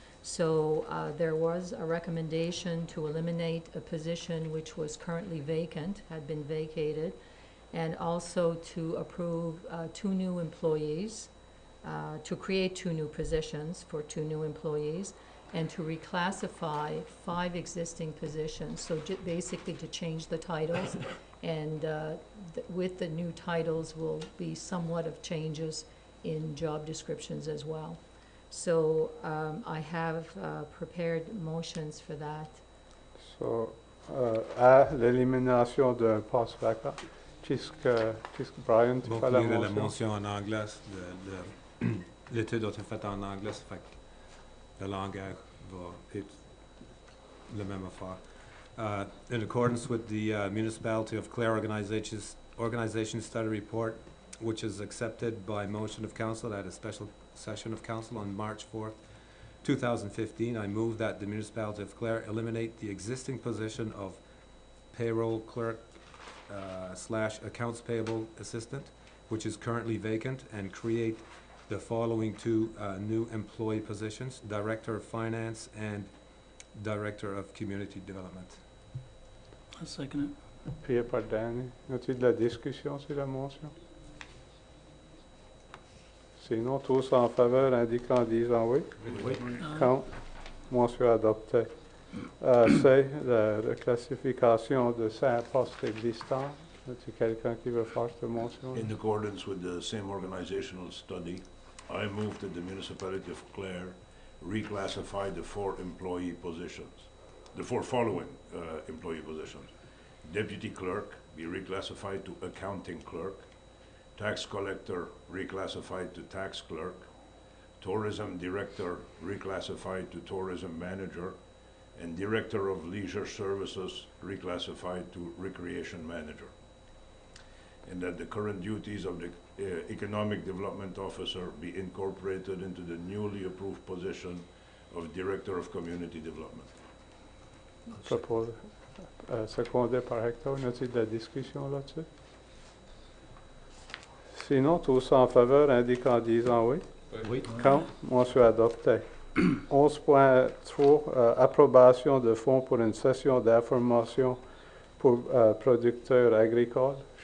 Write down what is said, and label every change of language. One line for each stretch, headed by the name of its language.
English: So there was a recommendation to eliminate a position which was currently vacant, had been vacated, and also to approve 2 new employees, to create 2 new positions for 2 new employees, and to reclassify 5 existing positions. So basically to change the titles, and with the new titles will be somewhat of changes in job descriptions as well. So I have prepared motions for that.
French: So, à l'élimination d'un poste vacant, puisque Brian, tu Bon, fais la lire la motion? motion en anglais, l'étude a été faite en anglais, ça fait que le langage va être la même affaire.
English: In accordance with the Municipality of Clare Organization Study Report, which is accepted by motion of council at a special session of council on March 4th, 2015, I move that the Municipality of Clare eliminate the existing position of payroll clerk / accounts payable assistant, which is currently vacant, and create the following 2 new employee positions: Director of Finance and Director of Community Development. I'll second it.
French: Puis par Danny. As-tu de la discussion sur la motion? Sinon, tous en faveur, indiquant en disant oui. Contre. Motion adoptée. C'est la reclassification de 5 postes existants. As-tu quelqu'un qui veut faire cette motion?
English: In accordance with the same organizational study, I move that the municipality of Clare reclassify the 4 employee positions, the 4 following employee positions. Deputy clerk be reclassified to accounting clerk, tax collector reclassified to tax clerk, tourism director reclassified to tourism manager, and director of leisure services reclassified to recreation manager. and that the current duties of the Economic Development Officer be incorporated into the newly approved position of Director of Community Development.
French: Propose, secondé par Hector. Y a-t-il de la discussion là-dessus? Sinon, tous en faveur, indiquent en disant oui. Oui. Contre, motion adoptée. 11.3, approbation de fonds pour une session d'information pour producteurs agricoles.